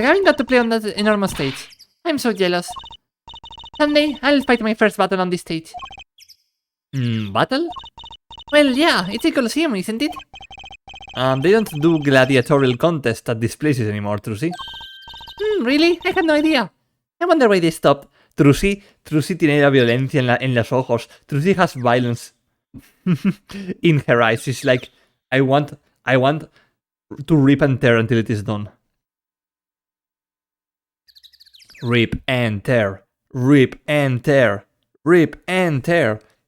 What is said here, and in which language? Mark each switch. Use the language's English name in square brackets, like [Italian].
[English] Gavin got to play on that enormous stage. I'm so jealous. Someday, I'll fight my first battle on this stage. Battle? Well, yeah, it's a Coliseum, isn't it? They don't do gladiatorial contests at these places anymore, Trucy. Really? I had no idea. I wonder why they stopped. [Spanish] Trucy tiene la violencia en los ojos. [English] Trucy has violence in her eyes. She's like, I want to rip and tear until it is done. Rip and tear. Rip and tear. Rip and tear.